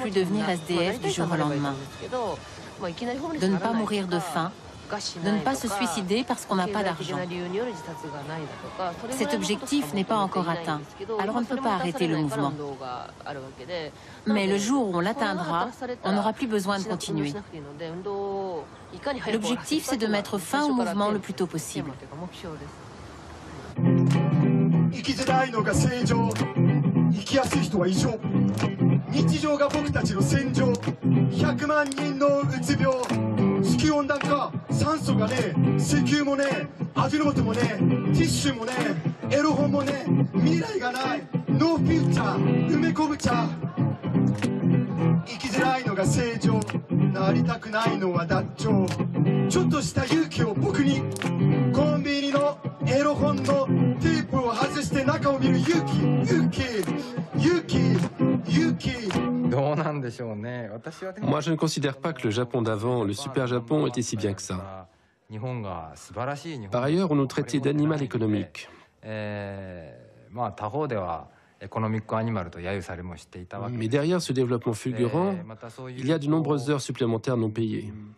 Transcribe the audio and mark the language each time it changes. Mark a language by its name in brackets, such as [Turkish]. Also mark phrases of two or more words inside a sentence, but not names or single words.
[French] plus devenir SDF du jour au lendemain, de ne pas mourir de faim, de ne pas se suicider parce qu'on n'a pas d'argent. Cet objectif n'est pas encore atteint, alors on ne peut pas arrêter le mouvement. Mais le jour où on l'atteindra, on n'aura plus besoin de continuer. L'objectif, c'est de mettre fin au mouvement le plus tôt possible. [Japanese] 生きづらいのが正常、生きやすい人は異常、日常が僕たちの戦場、100万人のうつ病、地球温暖化、酸素がねえ、石油もねえ、味の素もねえ、ティッシュもねえ、エロ本もねえ、未来がない、 [English] no future, [Japanese] 梅昆布茶、生きづらいのが正常、なりたくないのは脱腸、ちょっとした勇気を僕に、コンビニのエロ本のテープを外して中を見る勇気、勇気、勇気、勇気。どうなんでしょうね。 [French] Moi, je ne considère pas que le Japon d'avant, le super Japon, était si bien que ça. Par ailleurs, on nous traitait d'animal économique. Mais derrière ce développement fulgurant, il y a de nombreuses heures supplémentaires non payées.